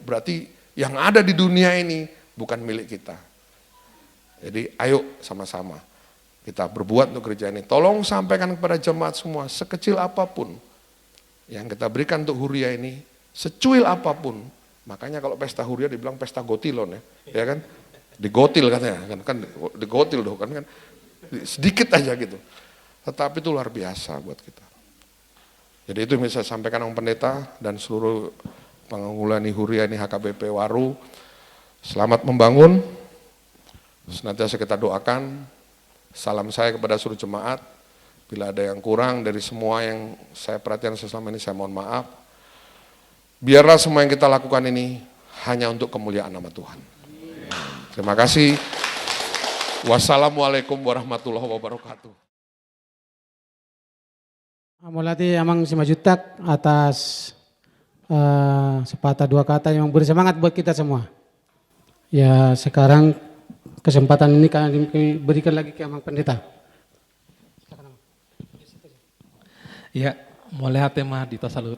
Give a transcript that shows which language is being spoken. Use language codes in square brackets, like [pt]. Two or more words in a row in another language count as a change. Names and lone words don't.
[id] Berarti yang ada di dunia ini bukan milik kita. Jadi ayo sama-sama kita berbuat untuk gereja ini. Tolong sampaikan kepada jemaat semua, sekecil apapun yang kita berikan untuk Huria ini, secuil apapun. Makanya kalau pesta Huria dibilang pesta gotilon ya kan? Digotil katanya, kan digotil dong kan sedikit aja gitu. Tetapi itu luar biasa buat kita. Jadi itu yang bisa saya sampaikan Om Pendeta dan seluruh pengunggulani Huria ini HKBP Waru. Selamat membangun. Senantiasa kita doakan. Salam saya kepada seluruh jemaat. Bila ada yang kurang dari semua yang saya perhatikan selama ini, saya mohon maaf. Biarlah semua yang kita lakukan ini hanya untuk kemuliaan nama Tuhan. Terima kasih. [ar] والسلام عليكم ورحمة الله وبركاته. [bbc] Amolati amang [id] simajutak atas sepatah dua kata yang beri semangat buat kita semua. Ya sekarang kesempatan ini kami berikan lagi ke Amang Pendeta. Ya, mulai tema di tasalut.